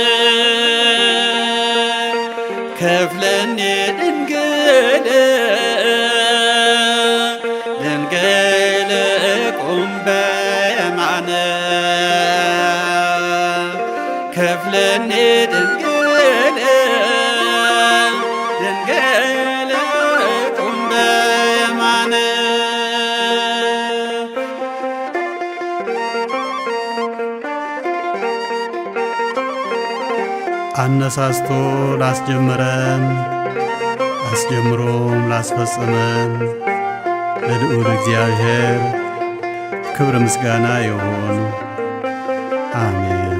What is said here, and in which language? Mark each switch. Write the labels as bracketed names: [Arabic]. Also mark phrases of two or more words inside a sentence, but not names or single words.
[Geez] ክፍልኒ ድንግል ድንግል ቁም በየማነ ክፍልኒ ድንግል ድንግል ቁም በየማነ [Amharic] አነሳስቶ ላስጀመረን አስጀምሮም ላስፈጸመን ለልዑል እግዚአብሔር ክብር ምስጋና ይሁን፣ አሜን።